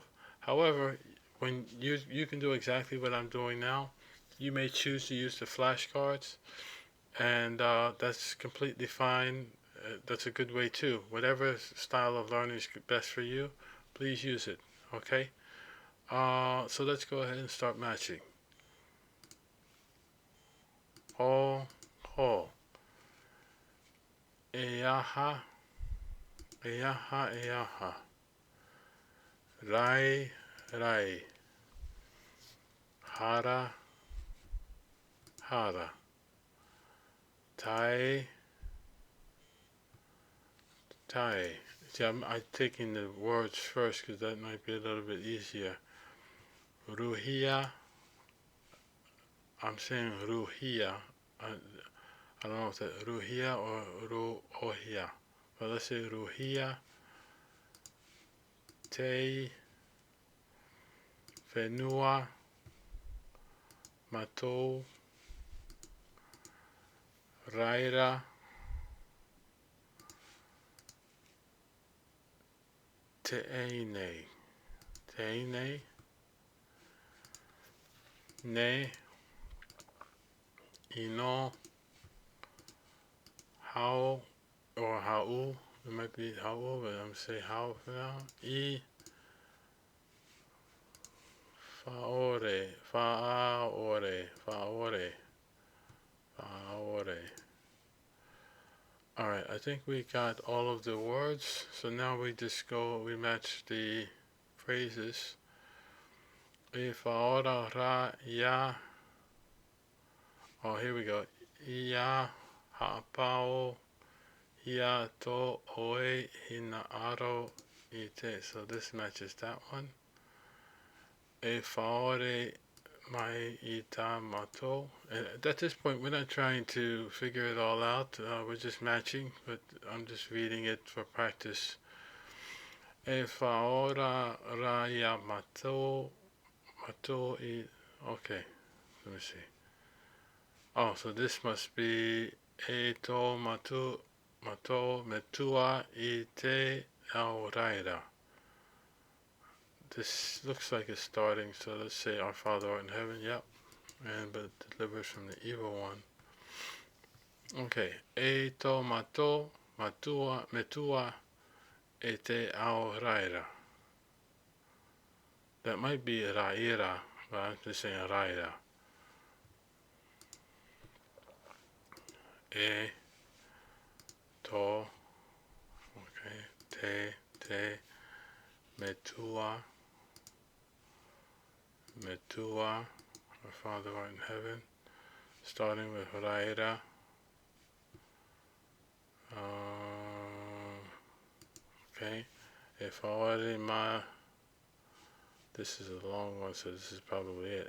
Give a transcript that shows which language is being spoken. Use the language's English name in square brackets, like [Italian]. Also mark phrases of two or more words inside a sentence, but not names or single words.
[English] However, when you can do exactly what I'm doing now. You may choose to use the flashcards, and that's completely fine. That's a good way too. Whatever style of learning is best for you, please use it. Okay. So let's go ahead and start matching. Ho, ho. [Tahitian] Eaha, eaha, eaha. Rai, rai. Hara, hara. Tai, tai. [English] See, I'm taking the words first because that might be a little bit easier. Ruhia. I'm saying ruhia. I don't know if that's ruhia or ruohia. But let's say ruhia. Te. [Tahitian] Whenua. Matou. Raira. Te'ene. Te'ene. Ne. Ino. [English] How or hau. It might be hau, but I'm saying how for now. [Tahitian] I. Faore. Faore. Faore. Faore. [English] Alright, I think we got all of the words. So now we just we match the phrases. [Tahitian] E faora ra ya. [English] Oh, here we go. [Tahitian] Ia ha'apao ia to oe hina aro ite. [English] So this matches that one. [Tahitian] E faore mai ita mato. [English] And at this point, we're not trying to figure it all out. We're just matching, but I'm just reading it for practice. [Tahitian] E faora ra ya mato. Mato I. [English] Okay, let me see. Oh, so this must be [Tahitian] e to mato metua I te auraira. [English] This looks like it's starting, so let's say our Father art in heaven, yep. And but deliver us from the evil one. Okay. [Tahitian] E to mato matua metua e te auraira. [English] That might be raira, but I'm just saying raira. [Tahitian] E to, [English] okay, [Tahitian] te metua [English] our Father art in heaven, starting with raira. Okay, if already This is a long one, so this is probably it.